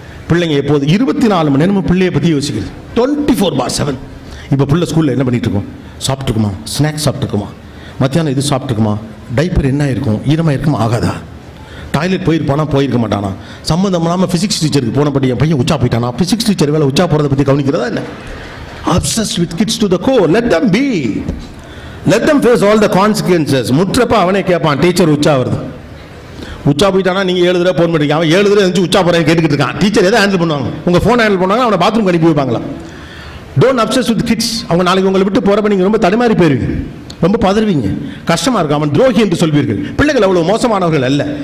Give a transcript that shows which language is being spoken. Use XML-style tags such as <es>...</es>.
<ta>பிள்ளைங்க எப்போது 24 மணி நேரமும் பிள்ளையை பற்றி யோசிக்கிறது, 24/7. இப்போ பிள்ளை ஸ்கூலில் என்ன பண்ணிட்டு இருக்கோம்? சாப்பிட்டுருக்குமா, ஸ்நாக்ஸ் சாப்பிட்டுருக்குமா, மத்தியானம் இது சாப்பிட்டுருக்குமா, டைப்பர் என்ன இருக்கும், ஈரமாக இருக்குமா, ஆகாதா, டாய்லெட் போயிருப்பானா, போயிருக்க மாட்டானா, சம்மந்தம் இல்லாமல் ஃபிசிக்ஸ் டீச்சருக்கு போனபடி என் பையன் உச்சா போயிட்டானா, ஃபிசிக்ஸ் டீச்சர் வேலை உச்சா போகிறத பற்றி கவனிக்கிறதா என்ன?</ta> <en>Obsessed with kids to the core. Let them be. Let them face all the consequences.</en> <ta>முற்றப்ப அவனே கேட்பான், டீச்சர் உச்சா வருது, உச்சா போயிட்டானா நீங்கள் 7 தடவை ஃபோன் பண்ணிருக்கீங்க, அவன் 7 தடவை இருந்துச்சு உச்சா போகிறேன் கேட்டுக்கிட்டு இருக்கான். டீச்சர் எதை ஹேண்டில் பண்ணுவாங்க? உங்கள் ஃபோன் ஹேண்டில் பண்ணுவாங்க, அவனை பாத்ரூம் அனுப்பி வைப்பாங்களா?</ta> <en>Don't obsess with kids.</en> <ta>அவங்க நாளைக்கு உங்களை விட்டு போகிறப்ப நீங்கள் ரொம்ப தடுமாறி போயிருவீங்க. ரொம்ப பதறுவீங்க, கஷ்டமா இருக்கும். அவன் துரோகி என்று சொல்வீர்கள். பிள்ளைகள் அவ்வளவு மோசமானவர்கள் அல்ல.</ta>